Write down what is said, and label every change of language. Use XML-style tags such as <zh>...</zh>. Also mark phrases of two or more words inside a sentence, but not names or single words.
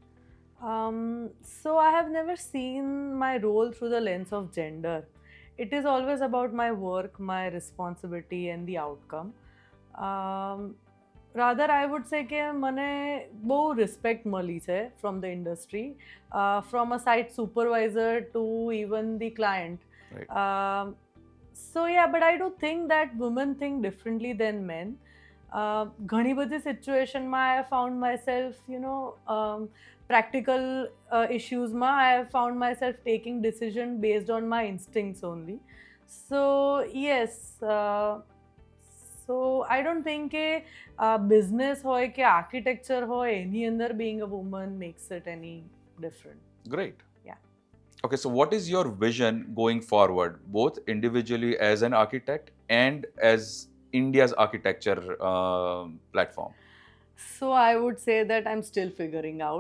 <en>So I have never seen my role through the lens of gender. It is always about my work, my responsibility, and the outcome. Rather, I would say</en> <gu>કે મને બહુ રિસ્પેક્ટ મળી છે</gu> <en>from the industry, from a site supervisor to even the client. Right. So yeah, but I do think that women think differently than men.</en> <gu>ઘણી બધી સિચ્યુએશનમાં</gu> <en>I have found myself, practical issuesમાં I have found myself taking decision based on my instincts only. So yes, so I don't think</en> <gu>કે business હોય કે architecture હોય એની અંદર</gu> <en>being a woman makes it any different. Great. Yeah. Okay, so what is your vision going forward, both individually as an architect and as India's architecture platform? So I would say that I'm still figuring out.</en>